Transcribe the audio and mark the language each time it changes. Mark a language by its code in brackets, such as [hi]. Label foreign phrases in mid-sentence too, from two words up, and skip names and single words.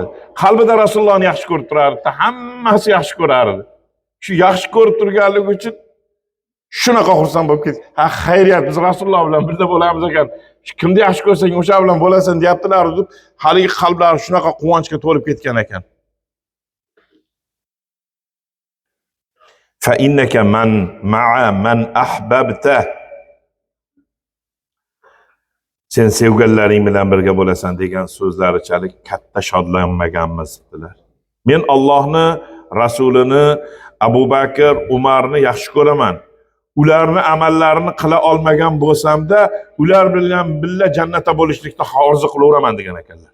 [uz] Qalbida Rasulullohni yaxshi ko'rib turardi, hammasi yaxshi ko'rardi. Shu yaxshi ko'rib turganligi uchun shunaqa xursand bo'lib ketdi. Ha, xayriyat, biz Rasululloh bilan birga bo'lamiz ekan. Kimni yaxshi ko'rsang, o'sha bilan bo'lasan deyaptilar deb, haligi qalblari shunaqa quvonchga to'lib ketgan ekan. [ar] فإنك مع من أحببت. [uz] Sen sevganlaring bilan birga bo'lasan degan so'zlarichalik katta shodlanmaganmiz dedilar. Men Allohni, Rasulini, Abu Bakr, Umarni yaxshi ko'raman. Ularni amallarini qila olmagan bo'lsam-da, ular bilan birga jannatda bo'lishlikni orzu qilaveraman degan ekanlar.